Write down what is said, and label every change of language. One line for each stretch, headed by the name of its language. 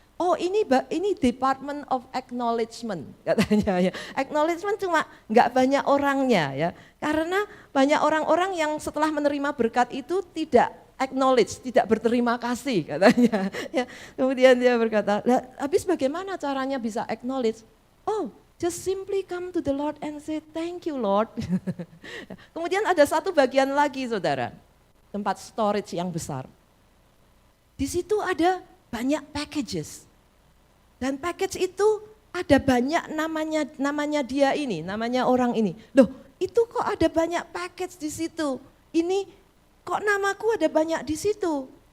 Indonesian: Oh ini Department of Acknowledgement katanya ya. Acknowledgement cuma nggak banyak orangnya ya. Karena banyak orang-orang yang setelah menerima berkat itu tidak acknowledge, tidak berterima kasih katanya. Ya, kemudian dia berkata, habis bagaimana caranya bisa acknowledge?
English: Oh, just simply come to the Lord and say thank you Lord.
Indonesian: Kemudian ada satu bagian lagi saudara, tempat storage yang besar. Di situ ada banyak packages. Dan package itu ada banyak namanya dia ini, namanya orang ini. Loh, itu kok ada banyak package di situ? Ini kok namaku ada banyak di situ?